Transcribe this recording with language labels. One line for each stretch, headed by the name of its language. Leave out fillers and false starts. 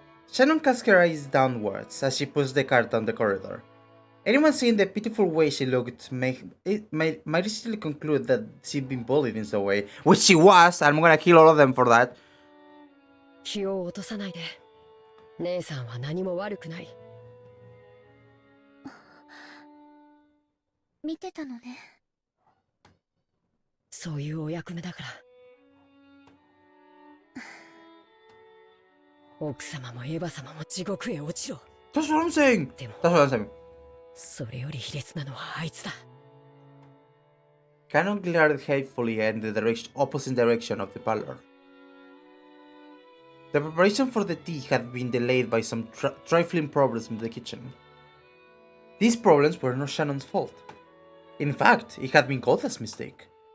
English: Shannon cast her eyes downwards as she pushed the cart down the corridor. Anyone seeing the pitiful way she looked might easily conclude that she'd been bullied in some way, which she was, and I'm gonna kill all of them for that.
Japanese: 気を落とさないで。姉さんは何も悪くない。見てたのね。そういうお役目だから。奥様もエヴァ様も地獄へ落ちろ。
English: That's what I'm saying.
Japanese: でも、
English: That's what I'm saying.
Japanese: それより卑劣なのはあいつだ。
English: Cannon glared hatefully in the opposite direction of the parlor. The preparation for the tea had been delayed by some trifling problems in the kitchen. These problems were not Shannon's fault. In fact, it had been Goda's mistake.